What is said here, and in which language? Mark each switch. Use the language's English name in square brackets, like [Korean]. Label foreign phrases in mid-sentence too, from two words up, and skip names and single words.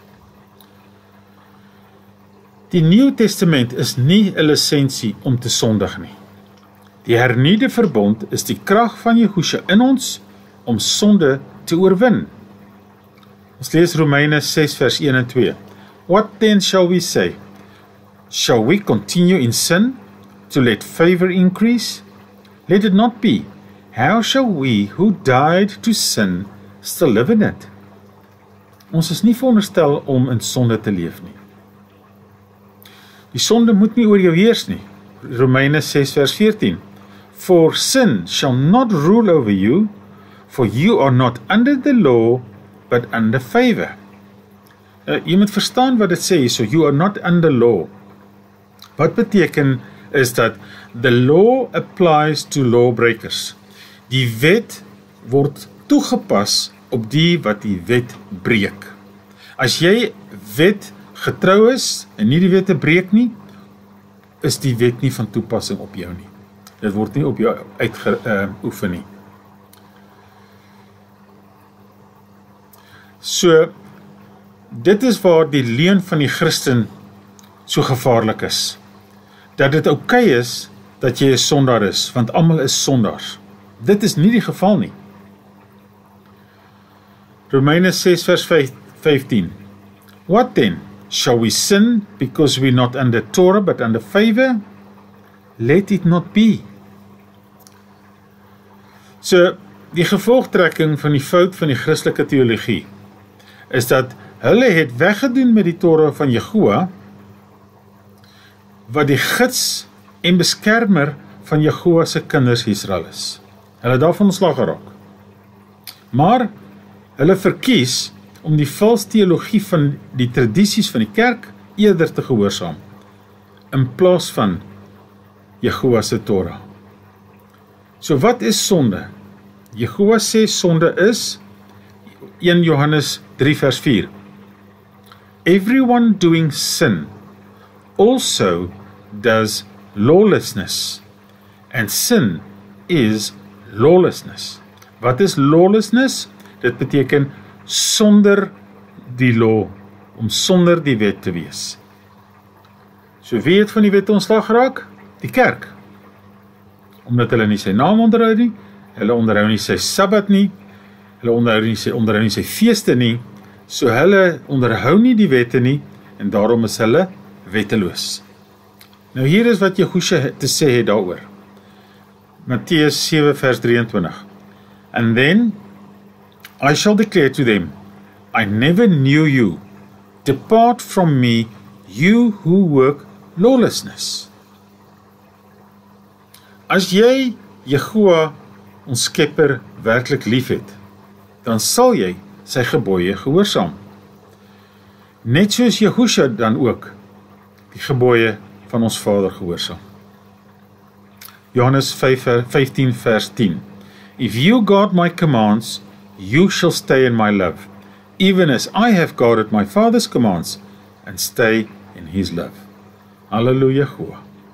[Afrikaans] Die Nuwe Testament is nie 'n lisensie om te sondig nie. Die hernieuwde verbond is die krag van Yeshua in ons om sonde te oorwin. Ons lees Romeine 6 vers 1 en 2. [English] What then shall we say? Shall we continue in sin to let favor increase? Let it not be. How shall we who died to sin still live in it? [Afrikaans] Ons is nie veronderstel om in sonde te leef nie. Die sonde moet nie oor jou heers nie. Romeine 6 vers 14. [English] For sin shall not rule over you, for you are not under the law, but under favor. [Afrikaans] Jy moet verstaan wat dit sê, [English] so you are not under law. [Afrikaans] Wat beteken is dat [English] the law applies to lawbreakers. [Afrikaans] Die wet word toegepas op die wat die wet breek. As jy wet getrou is en nie die wette breek nie, is die wet nie van toepassing op jou nie. Dit word nie op jou uitgeoefen nie. So, dit is waar die leuen van die Christen so gevaarlik is. Dat dit oukei is, dat jy 'n sondaar is, want almal is sondaars. Dit is nie die geval nie. Romeine 6 vers 15. [English] What then? Shall we sin because we're not under Torah but under favor? Let it not be. So, [Afrikaans] die gevolgtrekking van die fout van die Christelike teologie is dat hulle het weggedoen met die Torah van Yeshua, wat die gids en beskermer van Yeshua se kinders Israel is. Hulle het daarvan ontslag geraak. Maar hulle verkies om die vals teologie van die tradisies van die kerk eerder te gehoorsaam, in plaas van Yeshua se Torah. So wat is sonde? Yeshua sê sonde is 1 Johannes 3 vers 4. [English] Everyone doing sin also does lawlessness, and sin is lawlessness. [Afrikaans] Wat is lawlessness? Dit beteken sonder die law, om sonder die wet te wees. So wie het van die wet ontslag geraak? Die kerk. Omdat hulle nie sy naam onderhou nie, hulle onderhou nie sy Sabbat nie, hulle onderhou nie sy feeste nie, so hulle onderhou nie die wette nie, en daarom is hulle wetteloos. Nou hier is wat Yeshua te sê het daaroor. Matteus 7 vers 23. [English] And then I shall declare to them, I never knew you. Depart from me, you who work lawlessness. [Afrikaans] As jy Yeshua, ons skepper, werklik lief het, dan sal jy sy gebooie gehoorsaam. Net soos Yeshua dan ook die gebooie van ons Vader gehoorsaam. Johannes 15 vers 10. [English] If you guard my commands, you shall stay in my love, even as I have guarded my Father's commands and stay in his love. Hallelujah.